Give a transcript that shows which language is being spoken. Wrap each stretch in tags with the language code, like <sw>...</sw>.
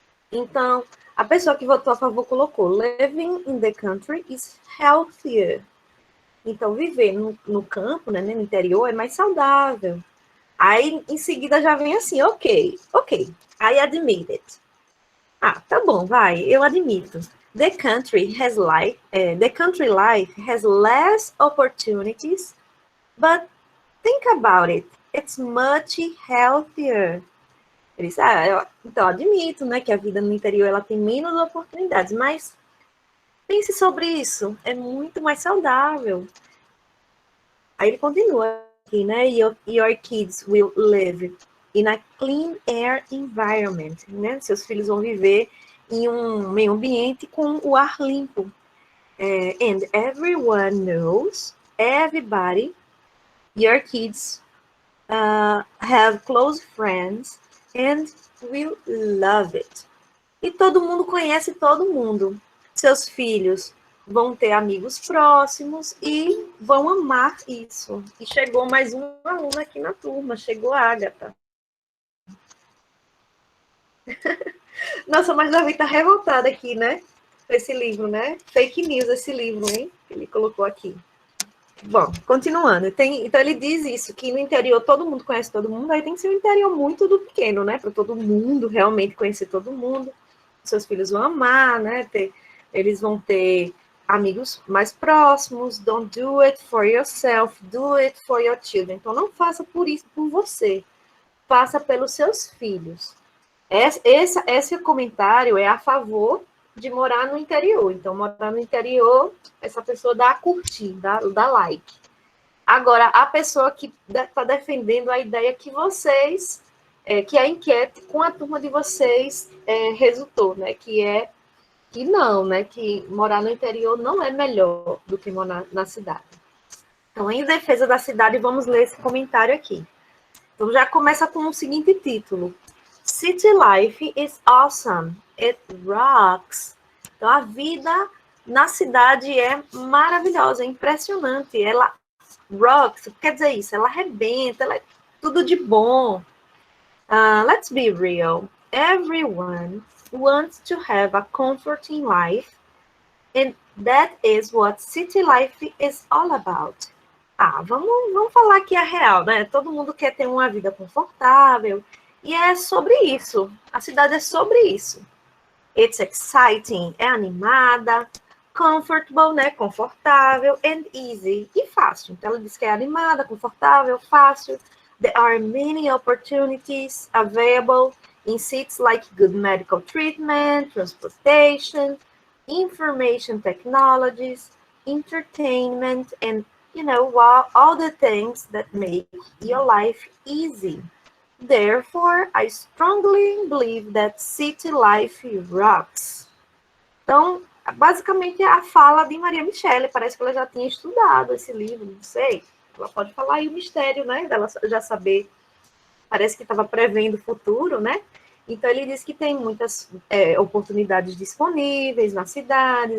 <pt>Então, a pessoa que votou a favor colocou:</pt> <en>living in the country is healthier.</en> <pt>Então, viver no campo, né, no interior, é mais saudável. Aí, em seguida, já vem assim, ok,</pt> <en>I admit it.</en> <pt>Ah, tá bom, vai, eu admito.</pt> <en>The country life has less opportunities, but think about it, it's much healthier.</en> <pt>Eles, então, admito, né, que a vida no interior ela tem menos oportunidades, mas pense sobre isso, é muito mais saudável. Aí ele continua aqui, né,</pt> <en>your kids will live in a clean air environment,</en> <pt>né, seus filhos vão viver em um meio ambiente com o ar limpo.</pt> <en>And everyone knows, everybody, your kids have close friends and will love it.</en> <pt>E todo mundo conhece todo mundo. Seus filhos vão ter amigos próximos e vão amar isso. E chegou mais um aluno aqui na turma, chegou a Agatha. Nossa, mas Davi tá revoltado aqui, né? Com esse livro, né? Fake news esse livro, hein? Que ele colocou aqui. Bom, continuando. Então ele diz isso, que no interior todo mundo conhece todo mundo, aí tem que ser um interior muito do pequeno, né? Para todo mundo realmente conhecer todo mundo. Seus filhos vão amar, né? Eles vão ter amigos mais próximos.</pt> <en>Don't do it for yourself, do it for your children.</en> <pt>Então não faça por isso por você, faça pelos seus filhos. Esse comentário é a favor de morar no interior. Então, morar no interior, essa pessoa dá a curtir, dá like. Agora, a pessoa que está defendendo a ideia que vocês, que a enquete com a turma de vocês resultou, né? Que não, né? Que morar no interior não é melhor do que morar na cidade. Então, em defesa da cidade, vamos ler esse comentário aqui. Então, já começa com o seguinte título:</pt> <en>City life is awesome. It rocks.</en> <pt>Então, a vida na cidade é maravilhosa, é impressionante. Ela rocks, quer dizer isso, ela arrebenta, ela é tudo de bom.</pt> <en>Let's be real. Everyone wants to have a comforting life, and that is what city life is all about.</en> <pt>Vamos falar aqui a real, né? Todo mundo quer ter uma vida confortável, e é sobre isso. A cidade é sobre isso.</pt> <en>It's exciting,</en> <pt>é animada, comfortable, né? Confortável,</pt> <en>and easy,</en> <pt>e fácil. Então, ela diz que é animada, confortável, fácil.</pt> <en>There are many opportunities available in cities like good medical treatment, transportation, information technologies, entertainment, and, all the things that make your life easy. Therefore, I strongly believe that city life rocks.</en> <pt>Então, basicamente, é a fala de Maria Michele. Parece que ela já tinha estudado esse livro, não sei. Ela pode falar aí o mistério, né? Dela já saber. Parece que estava prevendo o futuro, né? Então, ele diz que tem muitas oportunidades disponíveis nas cidades.</pt>